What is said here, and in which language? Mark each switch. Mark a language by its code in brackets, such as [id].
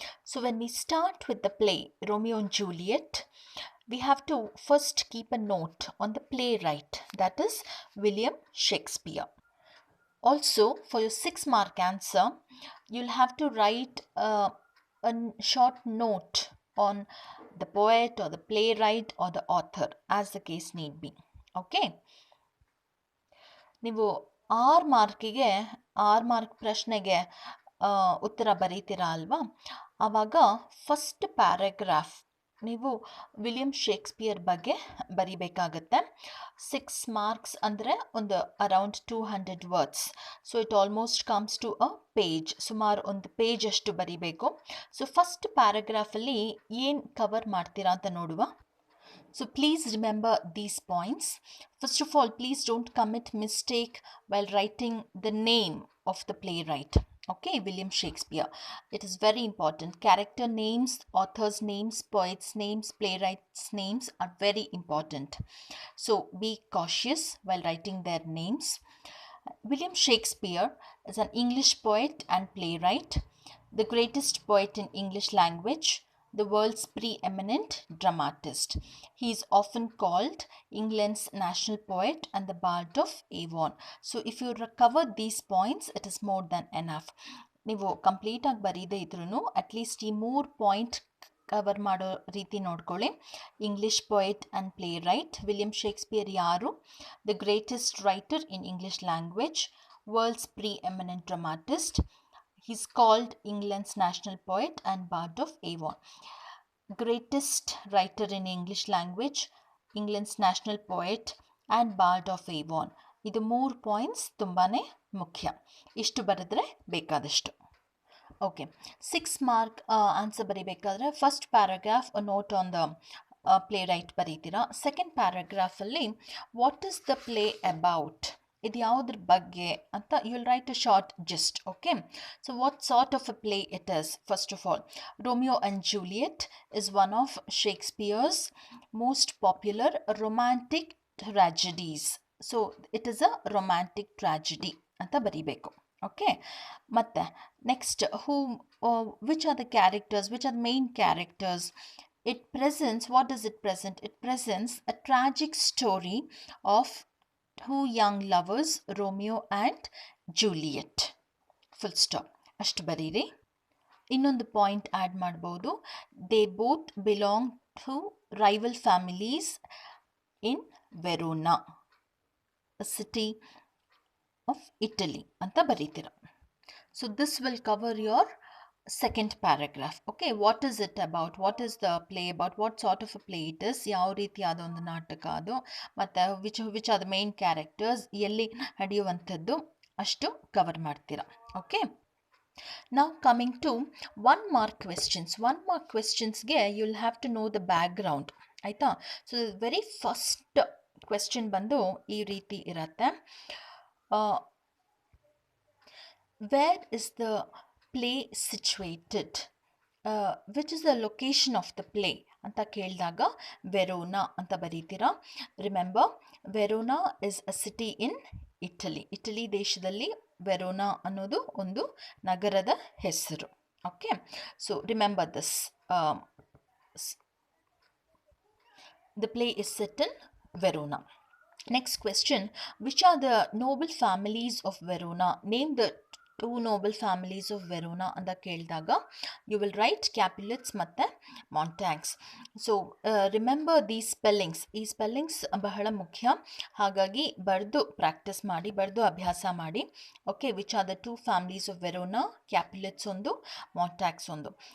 [en] So when we start with the play Romeo and Juliet, we have to first keep a note on the playwright, that is William Shakespeare. Also, for your 6 mark answer, you'll have to write a short note on the poet or the playwright or the author, as the case need be. Okay. [kn] ನೀವು 6 ಮಾರ್ಕಿಗೆ 6 mark ಪ್ರಶ್ನೆಗೆ ಉತ್ತರ ಬರೀತೀರಾ ಅಲ್ವಾ, ಆವಾಗ first paragraph ನೀವು William Shakespeare ಬಗ್ಗೆ ಬರಿಬೇಕಾಗತ್ತೆ. 6 marks ಅಂದರೆ ಒಂದು around 200 words. [en] so it almost comes to a page, [kn] ಸುಮಾರು ಒಂದು ಪೇಜ್ ಅಷ್ಟು ಬರಿಬೇಕು. ಸೊ ಫಸ್ಟ್ ಪ್ಯಾರಾಗ್ರಾಫಲ್ಲಿ ಏನು ಕವರ್ ಮಾಡ್ತೀರಾ ಅಂತ ನೋಡುವ. [en] So please remember these points. First of all, please don't commit mistake while writing the name of the playwright. Okay, William Shakespeare. It is very important. Character names, authors' names, poets' names, playwrights' names are very important. So be cautious while writing their names. William Shakespeare is an English poet and playwright, the greatest poet in English language, the world's preeminent dramatist. He is often called England's national poet and the bard of Avon. So if you recover these points, it is more than enough. [kn] ನೀವು ಕಂಪ್ಲೀಟಾಗಿ ಬರೀದೇ ಇದ್ರೂ at least ಈ 3 point cover ಮಾಡೋ ರೀತಿ ನೋಡ್ಕೊಳ್ಳಿ. [en] English poet and playwright William Shakespeare ಯಾರು? The greatest writer in English language, world's preeminent dramatist. He's called England's national poet and bard of Avon. Greatest writer in English language, England's national poet and bard of Avon. [kn] ಇದು 3 points ತುಂಬಾ ಮುಖ್ಯ. ಇಷ್ಟು ಬರೆದ್ರೆ ಬೇಕಾದಷ್ಟು. Okay, 6 mark answer ಬರೀಬೇಕಾದ್ರೆ first paragraph note on the play right ಬರೀತೀರಾ. [en] second ಪ್ಯಾರಾಗ್ರಾಫಲ್ಲಿ what is the play about, [kn] ಇದು ಯಾವುದ್ರ ಬಗ್ಗೆ ಅಂತ [en] You will write a short gist. Okay, so what sort of a play it is? First of all, Romeo and Juliet is one of Shakespeare's most popular romantic tragedies. So it is a romantic tragedy [kn] ಅಂತ ಬರೀಬೇಕು. [en] Okay, ಮತ್ತು next which are the characters, which are the main characters? It presents, what does it present? It presents a tragic story of two young lovers, Romeo and Juliet. Full stop. [kn] ಅಷ್ಟು ಬರೀರಿ. ಇನ್ನೊಂದು point add ಮಾಡ್ಬೋದು. [en] they both belong to rival families in Verona, city of Italy [kn] ಅಂತ ಬರೀತೀರ. [en] So this will cover your second paragraph. Okay, what is it about? What is the play about? What sort of a play it is? [kn] ಯಾವ ರೀತಿಯಾದ ಒಂದು ನಾಟಕ ಅದು, ಮತ್ತು [en] which are the main characters, [kn] ಎಲ್ಲಿ ನಡೆಯುವಂಥದ್ದು, ಅಷ್ಟು cover ಮಾಡ್ತೀರಾ. [en] Okay, ನಾವು coming to 1 mark questions. 1 mark ಕ್ವೆಶ್ಚನ್ಸ್ಗೆ you will have to know the background, ಆಯಿತಾ? [kn] ಸೊ ವೆರಿ ಫಸ್ಟ್ ಕ್ವೆಶ್ಚನ್ ಬಂದು ಈ ರೀತಿ ಇರತ್ತೆ. [en] Where is the play situated? Which is the location of the play [kn] ಅಂತ ಕೇಳಿದಾಗ ವೆರೋನಾ ಅಂತ ಬರೀತೀರಾ. [en] Remember, Verona is a city in Italy. [kn] Italy ದೇಶದಲ್ಲಿ Verona ಅನ್ನೋದು ಒಂದು ನಗರದ ಹೆಸರು. [en] Okay, so remember this. The play is set in Verona. Next question, which are the noble families of Verona? Name the two noble families of Verona [kn] ಅಂತ ಕೇಳಿದಾಗ [en] You will write Capulets ಮತ್ತು Montagues. [kn] So remember ಈ spellings ಬಹಳ ಮುಖ್ಯ. ಹಾಗಾಗಿ ಬರೆದು practice ಮಾಡಿ, ಬರೆದು ಅಭ್ಯಾಸ ಮಾಡಿ. Okay, which are the two families of Verona? ಕ್ಯಾಪ್ಯುಲೆಟ್ಸ್ ಒಂದು, ಮಾಂಟ್ಯಾಗ್ಸ್ ಒಂದು.